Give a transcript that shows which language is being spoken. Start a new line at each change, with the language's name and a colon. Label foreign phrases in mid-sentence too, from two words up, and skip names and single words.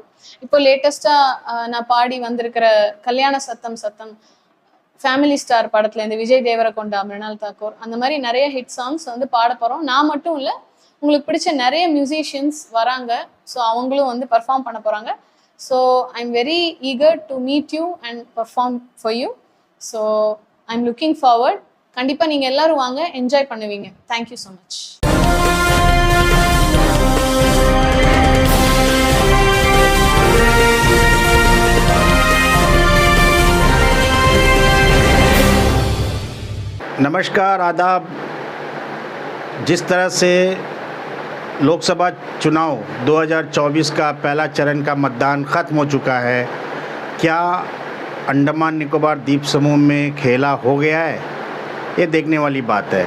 Tamil: இப்போ லேட்டஸ்ட்டாக நான் பாடி வந்திருக்கிற கல்யாண சத்தம் சத்தம், ஃபேமிலி ஸ்டார் படத்தில் இந்த விஜய் தேவரகொண்டா, மிருணால் தாக்கூர், அந்த மாதிரி நிறைய
English: hit songs
Tamil: பாட போகிறோம். நான் மட்டும் இல்லை, உங்களுக்கு பிடிச்ச நிறைய மியூசிஷியன்ஸ் வராங்க. ஸோ அவங்களும் பர்ஃபார்ம் பண்ண போகிறாங்க.
English: so I am very eager to meet you and perform for you. so I am looking forward.
Tamil: கண்டிப்பாக நீங்கள் எல்லாரும் வாங்க, என்ஜாய் பண்ணுவீங்க.
English: thank you so much.
Hindi: नमस्कार, आदाब। जिस तरह से लोकसभा चुनाव 2024 का पहला चरण का मतदान ख़त्म हो चुका है, क्या अंडमान निकोबार द्वीप समूह में खेला हो गया है, ये देखने वाली बात है।